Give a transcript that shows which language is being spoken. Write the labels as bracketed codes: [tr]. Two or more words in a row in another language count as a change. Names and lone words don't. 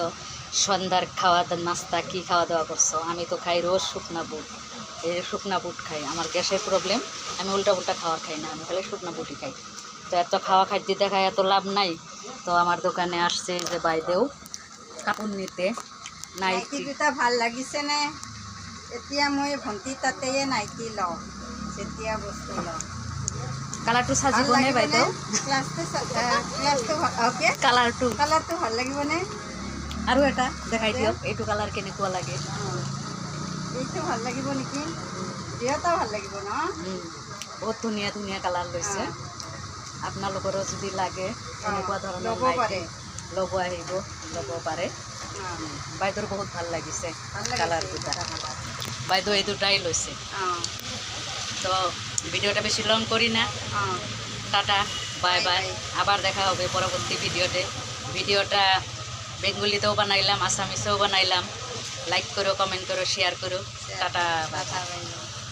[bn] সন্ধ্যার খাওয়া নাস্তা কি খাওয়া দাওয়া করছো? আমি তো খাই রোজ শুকনা বুট। এই শুকনা বুট খাই, আমার গ্যাসের প্রবলেম। আমি উল্টা পুল্টা খাওয়ার খাই না, আমি খালি শুকনা বুটই খাই। তো এত খাওয়া খাদ্য দেখায় এত লাভ নাই। তো আমার দোকানে আসছে যে বাইদেউ কাপড় নিতে। [as] নাইটি দুটা ভাল লাগিছে নে? এতিয়া মই ভণ্টি তাতেয়ে নাইটি লওঁ, যেতিয়া বস্তু লওঁ। কালাৰটো সাজিব নে বাইদেউ? কালাৰটো ভাল লাগিবনে? আৰু এটা দেখাই দিয়ক, এইটো কালাৰ কেনেকুৱা লাগে। এইটো ভাল লাগিব নেকি? দুয়োটা ভাল লাগিব ন? বহুত ধুনীয়া ধুনীয়া কালাৰ লৈছে। আপোনালোকৰো যদি লাগে এনেকুৱা ধৰণৰ ল'ব পাৰে, ল'ব আহিব, ল'ব পাৰে। বাইদেউৰ বহুত ভাল লাগিছে কালাৰ দুটা। বাইদেউ এই দুটাই লৈছে। [bn] তো ভিডিওটা বেশি লং করি না। টাটা, [en] bye bye. [bn] আবার দেখা হবে পরবর্তী ভিডিওতে। ভিডিওটা বেঙ্গলিতেও বানাইলাম, আসামিসেও বানাইলাম। লাইক করো, কমেন্ট করো, শেয়ার করো। টাটা, বাই।